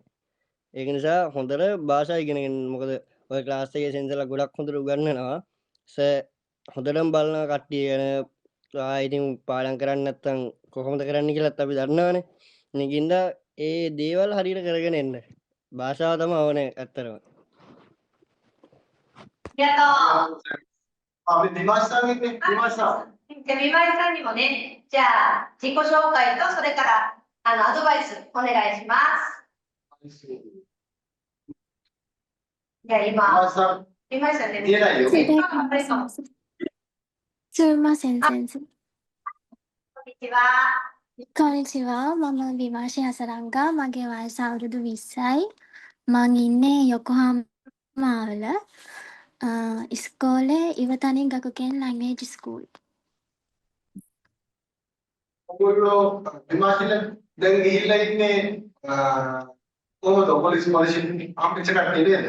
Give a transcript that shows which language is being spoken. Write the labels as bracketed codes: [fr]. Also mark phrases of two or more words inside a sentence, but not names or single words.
[si] ඒක නිසා හොඳට භාෂා ඉගෙනගෙන. මොකද ඔය ක්ලාස් එකේ සෙන්සර්ලා ගොඩක් හොඳට උගන්වනවා. හොඳටම බලනවා කට්ටිය ගැන. ඉතින් පාඩම් කරන්නේ නැත්නම් කොහොමද කරන්න කියලාත් අපි දන්නවනේ. මේකින්ද ඒ දේවල් හරියට කරගෙන එන්න. භාෂාව තමයි ඕනේ ඇත්තටම. [ja] ありがとう。あ、見ましたね。見ました。じゃあ、見ましたにもね、じゃあ、自己紹介と、それから、アドバイス、お願いします。じゃあ、今、見ましたね。見えないよ。すみません、先生。こんにちは。こんにちは。 [si] මම විමාශය හසරංගා. මගේ වයස අවුරුදු 20යි. මං ඉන්නේ යොකෝහාමාවල. ඉස්කෝලේ ඉවතනි ගකුකෙන් [en] language school. [si] ඔයගොල්ලෝ විමාශිල දැන් ගිහිල්ලා ඉන්නේ කොහොමද පොලිස් ආම්පිච්ච කට්ටිය නේද?